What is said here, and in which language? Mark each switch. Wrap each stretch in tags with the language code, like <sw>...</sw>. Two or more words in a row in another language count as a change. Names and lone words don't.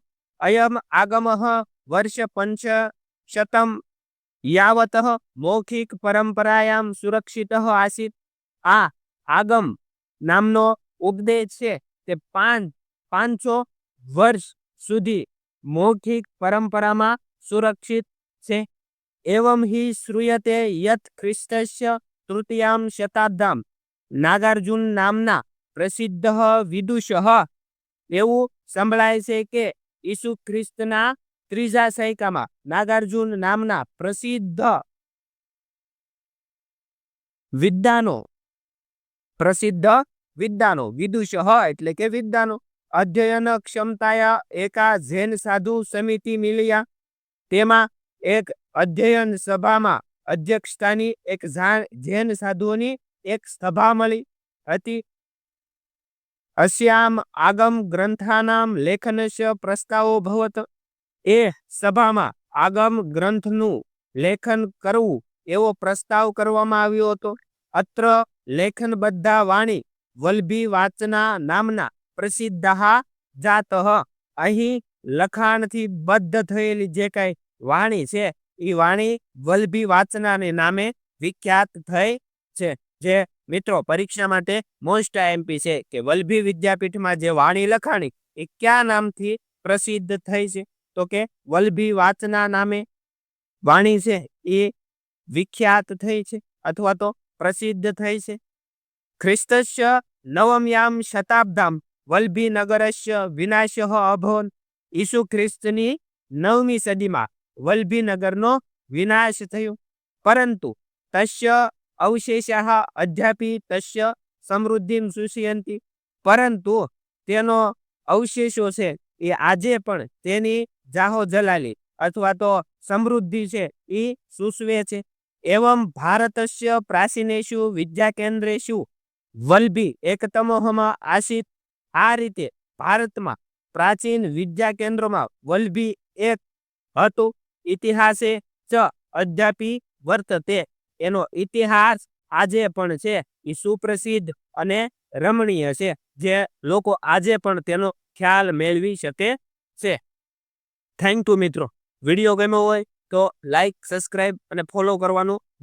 <sa>अयम् आगम वर्ष 500 यावत् मौखिक परम्परायाम् सुरक्षित आसीत्,</sa> <gu>આ આગમ નામનો ઉપદેશ છે તે 500 વર્ષ સુધી મૌખિક પરંપરામાં સુરક્ષિત છે.</gu> <sa>एवं हि श्रूयते यत् ख्रीस्तस्य तृतीयां शताब्दां नागार्जुन नामना प्रसिद्धः विदुषः</sa> <gu>એવું સંભળાય છે કે ઈસુ ખ્રિસ્તના ત્રીજા સૈકામાં નાગાર્જુન નામના પ્રસિદ્ધ વિદ્વાનો વિદુષઃ એટલે કે વિદ્વાનો અધ્યયન ક્ષમતાયા એકા જૈન સાધુ સમિતિ મિલિયા તેમાં એક અધ્યયન સભામાં અધ્યક્ષતાની એક જૈન સાધુઓની એક સભા મળી હતી.</gu> <sa>अस्याम आगम ग्रंथानां लेखनस्य प्रस्तावो भवत.</sa> <gu>એ સભામાં આગમ ગ્રંથનું લેખન કરવું એવો પ્રસ્તાવ કરવામાં આવ્યો હતો.</gu> <sa>अत्र लेखनबद्धा वाणी वल्भी वाचना नामना प्रसिद्धः जातः.</sa> <gu>અહીં લખાણથી બદ્ધ થયેલી જે કાંઈ વાણી છે ઈ વાણી વલ્ભી વાચનાને નામે વિખ્યાત થઈ છે. જે મિત્રો પરીક્ષા માટે</gu> <en>most IMP</en> <hi>है कि</hi> <gu>વલ્ભી વિદ્યાપીઠ માં જે વાણી લખાણી એ ક્યા નામ થી પ્રસિદ્ધ થઈ છે તો કે વલ્ભી વાચના નામે વાણી છે એ વિખ્યાત થઈ છે અથવા તો પ્રસિદ્ધ થઈ છે.</gu> <sa>ख्रिस्तस्य नवम्यां शताब्दां वल्भी नगरस्य विनाशः अभवत्.</sa> <gu>ઈસુ ખ્રિસ્તની 9મી સદીમાં વલ્ભી નગરનો વિનાશ થયો</gu> <sa>परंतु तस्य अवशेषाः अद्यापि तस्य समृद्धिं सूचयन्ति.</sa> <gu>પરંતુ તેનો અવશેષો છે એ આજે પણ તેની જાહો જલાલી અથવા તો સમૃદ્ધિ છે એ સૂચવે છે.</gu> <sa>एवं भारतस्य प्राचीनेषु विद्याकेन्द्रेषु वल्भी एकतमोहमा आसीत्.</sa> <gu>આ રીતે ભારતમાં પ્રાચીન વિદ્યાકેન્દ્રોમાં વલ્ભી એક હતું.</gu> <sa>इतिहासे च अद्यापि वर्तते.</sa> <gu>એનો ઇતિહાસ આજે પણ છે ઈ સુપ્રસિદ્ધ અને રમણીય છે જે લોકો આજે પણ તેનો ખ્યાલ મેળવી શકે છે.</gu> <en>thank you मित्रों.</en> <gu>વિડિયો ગમ્યો હોય તો</gu> <en>like subscribe</en> <gu>અને ફૉલો કરવાનું</gu>